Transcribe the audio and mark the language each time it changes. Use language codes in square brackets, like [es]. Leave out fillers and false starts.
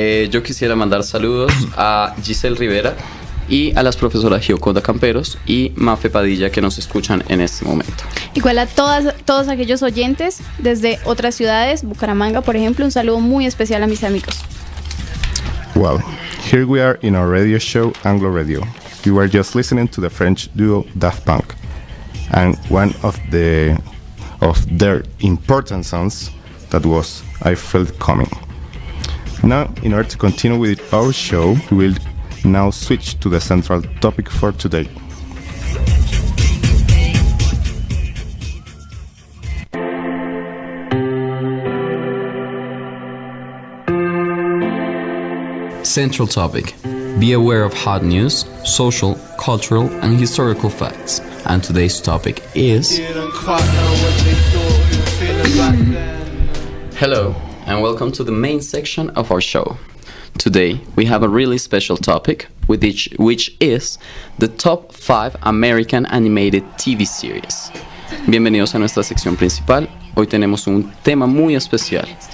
[es] Yo quisiera mandar saludos a Giselle Rivera y a las profesoras Gioconda Camperos y Mafe Padilla, que nos escuchan en este momento. Igual a todos aquellos oyentes desde otras ciudades, Bucaramanga por ejemplo, un saludo muy especial a mis amigos. [en] Well, here we are in our radio show Anglo Radio. We were just listening to the French duo Daft Punk and one of their important songs that was I Feel It Coming. Now, in order to continue with our show, we will now switch to the central topic for today. Central topic. Be aware of hot news, social, cultural, and historical facts. And today's topic is... Hello, and welcome to the main section of our show. Today, we have a really special topic, which is the top 5 American animated TV series. [es] Bienvenidos a nuestra sección principal. Hoy tenemos un tema muy especial.